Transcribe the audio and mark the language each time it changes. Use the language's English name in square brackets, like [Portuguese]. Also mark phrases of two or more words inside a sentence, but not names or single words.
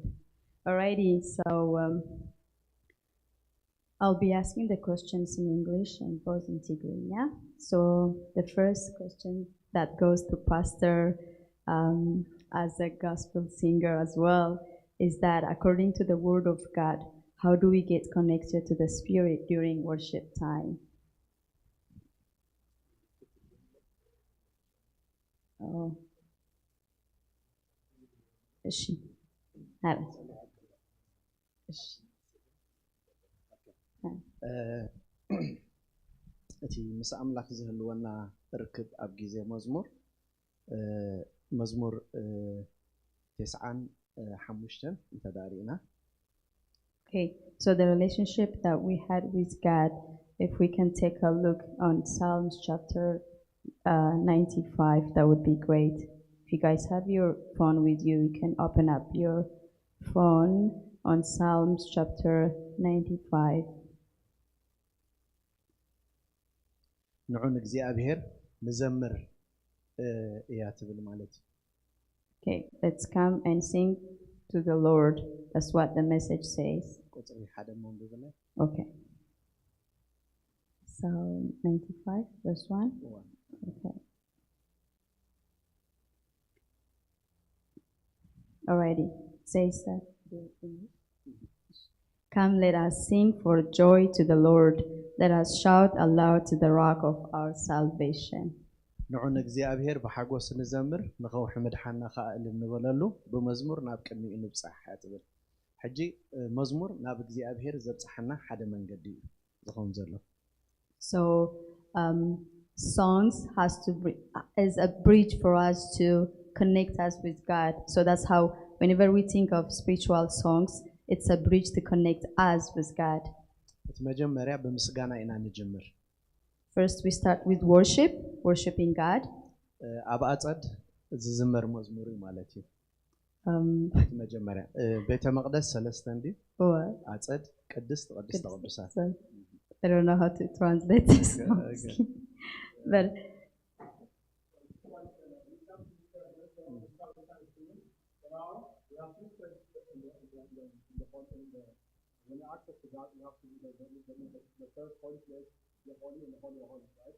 [English] Alrighty, so I'll be asking the questions in English and both in Tigrinya. So the first question that goes to Pastor as a gospel singer as well is that according to the Word of God, how do we get connected to the Spirit during worship time? Oh. [Tigrinya] እሺ እቲ ምስ ኣምላኽ ዝህልወና ርክብ ኣብ ግዜ መዝሙር 95 እንተዳሪእና [English] Okay, so the relationship that we had with God, if we can take a look on Psalms chapter 95, that would be great. If you guys have your phone with you, you can open up your phone on Psalms chapter 95. [Tigrinya] ንዑን እግዚአብሔር ንዘምር እያ ትብል ማለት [English] Okay, let's come and sing to the Lord. That's what the message says. [Tigrinya] ቁጥሪ ሓደ መንበብና [English] Okay. So 95 verse 1. Okay. Alrighty. Says that. Come, let us sing for joy to the Lord. Let us shout aloud to the rock of our salvation. [Tigrinya] ንዑን እግዚአብሔር በሐጎስ ንዘምር ንኸውሕ ምድሓና ኻእል እንበለሉ በመዝሙር ናብ ቅድሚኡ ንብጻሕ ትብል ሕጂ መዝሙር ናብ እግዚአብሔር ዘብጽሐና ሓደ መንገዲ እዩ ዝኸውን ዘሎ [English] So songs is a bridge for us to connect us with God. So that's how whenever we think of spiritual songs, it's a bridge to connect us with God. [Tigrinya] እቲ መጀመርያ በምስጋና ኢና ንጅምር [English] First we start with worshiping God. [Tigrinya] ኣብ ኣጸድ ዝዝመር መዝሙር እዩ ማለት እዩ እቲ መጀመርያ ቤተ መቅደስ ሰለስተ እንዲ ኣጸድ ቅድስት ቅዱሳት [English] I don't know how to translate this. But when you access to God, you have to be the first holy place, the holy and the holy of holies, right?